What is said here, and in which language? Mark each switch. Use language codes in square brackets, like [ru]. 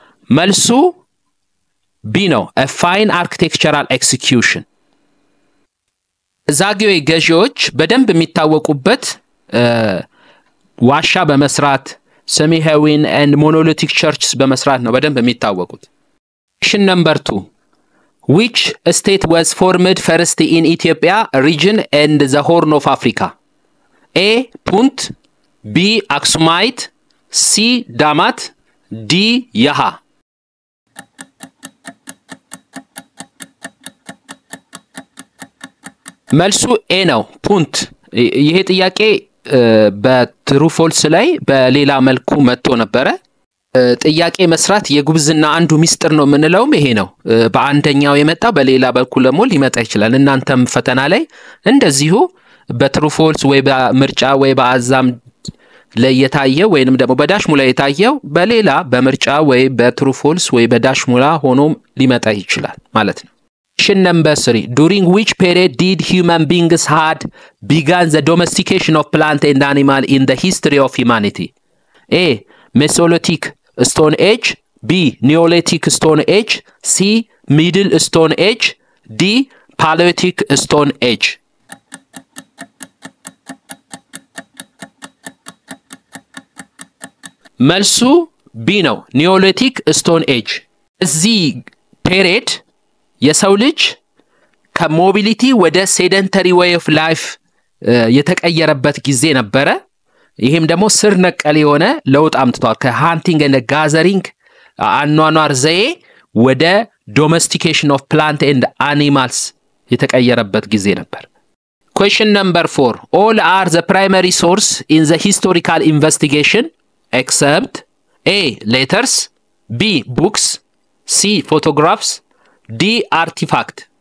[am] መልሱ ቢ ነው። [en] a fine architectural execution። [am] ዛግዌ ገዢዎች በደንብ የሚታወቁበት ዋሻ በመስራት [en] semi-Hawaiian and monolithic churches [am] በመስራት ነው በደንብ የሚታወቁት። [en] question number 2 Which state was formed first in Ethiopia region and the Horn of Africa? A. Punt, B. Aksumite, C. Damat, D. Yaha. [am] መልሱ ኤ ነው ፑንት። ይሄ ጥያቄ በትሩ ፎልስ ላይ በሌላ መልኩ መጥቶ ነበረ። ጥያቄ መስራት የጉብዝና አንዱ ሚስጥር ነው ምንለውም ይሄ ነው። በአንደኛው የመጣ በሌላ በኩል ደግሞ ሊመጣ ይችላል። እናንተም ፈተና ላይ እንደዚሁ በትሩ ፎልስ ወይ በምርጫ ወይ በአዛም ላይ የታየው ወይንም ደግሞ በዳሽ ሙላ የታየው በሌላ በምርጫ ወይ በትሩ ፎልስ ወይ በዳሽ ሙላ ሆኖ ሊመጣ ይችላል ማለት ነው። [en] Question number 3. During which period did human beings had begun the domestication of plant and animal in the history of humanity? A. Mesolithic Stone Age, B. Neolithic Stone Age, C. Middle Stone Age, D. Paleolithic Stone Age. [am] መልሱ B ነው Neolithic Stone Age። እዚህ ፔሪድ የሰው ልጅ ከሞቢሊቲ ወደ ሴደንተሪ ዌይ ኦፍ ላይፍ የተቀየረበት ጊዜ ነበረ። ይሄም ደግሞ ስር ነቀል የሆነ ለውጥ አምጥቷል። ከሃንቲንግ ኤንድ ጋዘሪንግ አኗኗር ዘዬ ወደ ዶሜስቲኬሽን ኦፍ ፕላንት ኤንድ አኒማልስ የተቀየረበት ጊዜ ነበር። [en] Question number 4. All are the primary source in the historical investigation except A. Letters, B. Books, C. Photographs, D. Artifact.